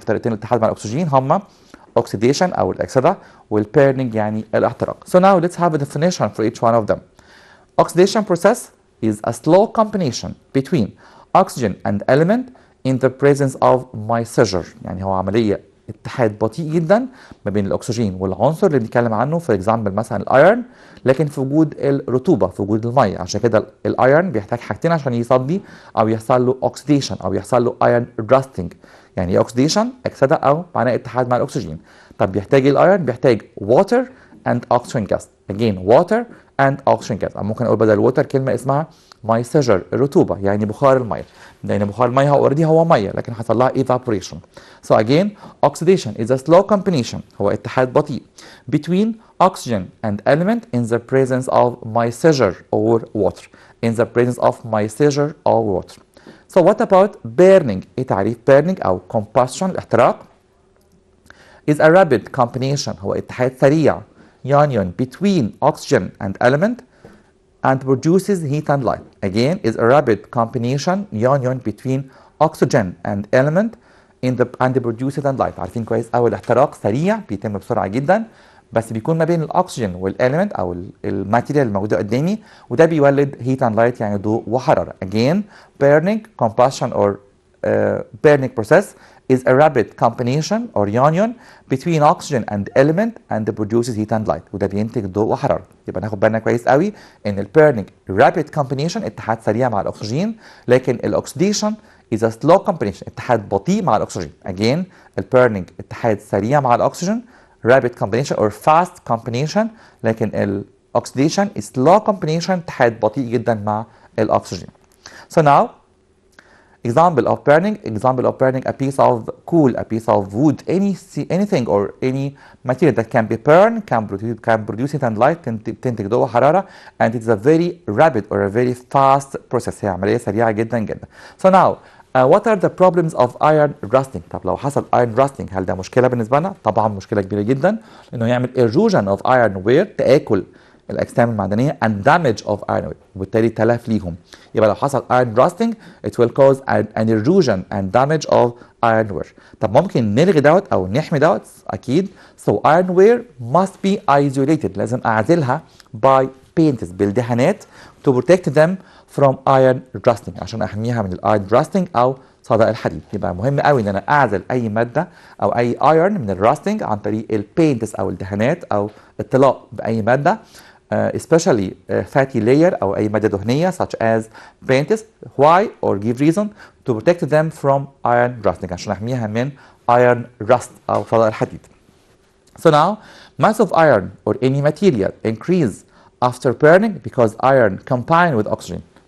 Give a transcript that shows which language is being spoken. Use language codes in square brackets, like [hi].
[ar] طريقتين الاتحاد مع الأكسجين هما oxidation أو الأكسدة والburning يعني الاحتراق. [en] So now let's have a definition for each one of them. Oxidation process is a slow combination between oxygen and element in the presence of my seizure. [ar] يعني هو عملية اتحاد بطيء جدا ما بين الاكسجين والعنصر اللي بنتكلم عنه في اكزامبل مثلا الايرن، لكن في وجود الرطوبه، في وجود الميه. عشان كده الايرن بيحتاج حاجتين عشان يصدي او يحصل له اوكسيديشن او يحصل له ايرن راستنج. يعني ايه اوكسيديشن؟ اكسده او معناه اتحاد مع الاكسجين. طب بيحتاج ايه الايرن؟ بيحتاج ووتر اند اوكسجين جاز. اجين ووتر اند اوكسجين جاز، او ممكن اقول بدل ووتر كلمه اسمها مايسجر، الرطوبه يعني بخار الميه، لان بخار الميه هو اوريدي هو ميه لكن حصل لها evaporation. [en] So again oxidation is a slow combination، [ar] هو اتحاد بطيء [en] between oxygen and element in the presence of moisture or water. In the presence of moisture or water. So what about burning؟ [ar] ايه تعريف burning او combustion الاحتراق؟ [en] is a rapid combination، [ar] هو اتحاد سريع [en] union between oxygen and element and produces heat and light. Again is a rapid combination union between oxygen and element and produces and light. [ar] عارفين كويس قوي الاحتراق سريع بيتم بسرعه جدا، بس بيكون ما بين الاكسجين والاليمنت او الماتيريال الموجوده قدامي، وده بيولد [en] heat and light [ar] يعني ضوء وحراره. [en] Again burning combustion or burning process is a rapid combination or union between oxygen and element and produces heat and light، [ar] وده بينتج ضوء وحراره. يبقى ناخد بالنا كويس قوي ان البيرنينج rapid combination اتحاد سريع مع الاكسجين، لكن الاكسديشن [en] is a slow combination [ar] اتحاد بطيء مع الاكسجين. Again البيرنينج اتحاد سريع مع الاكسجين [en] rapid combination or fast combination، [ar] لكن الاكسديشن [en] is slow combination [ar] اتحاد بطيء جدا مع الاكسجين. [en] So now example of burning a piece of coal, a piece of wood, anything or any material that can be burned can produce heat and light، [ar] تنتج ضوء وحرارة [en] and it's a very rapid or a very fast process، [ar] هي عملية سريعة جدا جدا. [en] So now what are the problems of iron rusting؟ [ar] طب لو حصل iron rusting هل ده مشكلة بالنسبة لنا؟ طبعا مشكلة كبيرة جدا، لأنه يعمل erosion of iron ware، تآكل الأجسام المعدنية [en] and damage of iron ware، [ar] وبالتالي تلف ليهم. يبقى لو حصل [en] iron rusting it will cause an erosion and damage of iron ware. [ar] طب ممكن نلغي دوت أو نحمي دوت؟ أكيد. [en] So iron ware must be isolated، [ar] لازم أعزلها [en] by paints، بالدهانات to protect them from iron rusting، [ar] عشان أحميها من الايرون rusting أو صدأ الحديد. يبقى مهم قوي ان انا اعزل اي ماده او اي ايرون من الراستنج عن طريق البينتس او الدهانات او الطلاء باي ماده [en] especially fatty layer [ar] او اي ماده دهنيه [en] such as paints. Why or give reason to protect them from iron rusting، [ar] عشان احميها من iron rust او صدأ الحديد. [en] So now mass of iron or any material increase after burning because iron combine with oxygen.